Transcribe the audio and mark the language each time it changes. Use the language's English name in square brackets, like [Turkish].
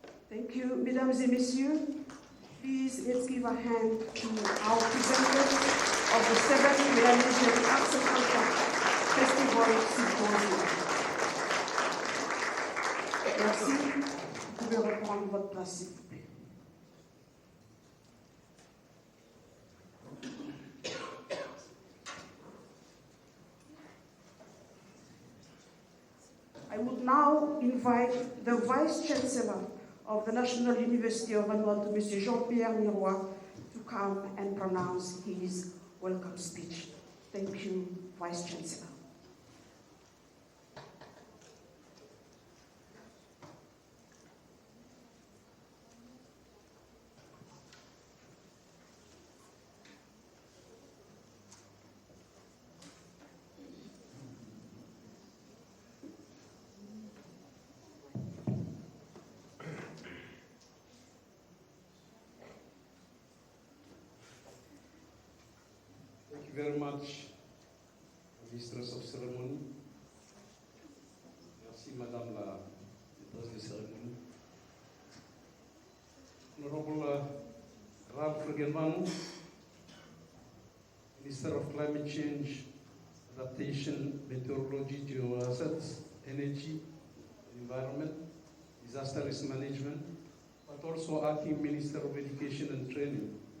[English] Thank you, [French] Mesdames et Messieurs. [English] Please, let's give a hand to our presenters of the 7th Melanesian Arts and Culture Festival Symposium. [French] Merci. Vous pouvez reprendre votre place, s'il vous plaît. [English] I would now invite the Vice Chancellor of the National University of Vanuatu, Mr. Jean-Pierre Miroir, to come and pronounce his welcome speech. Thank you, Vice Chancellor. Thank you very much, Mistress of Ceremony. [French] Merci, Madame la Maîtresse de Cérémonie. [English] Honorable Ralph Regenmanu, Minister of Climate Change, Adaptation, Meteorology, Geoassets, Energy, Environment, Disaster Risk Management, but also Acting Minister of Education and Training.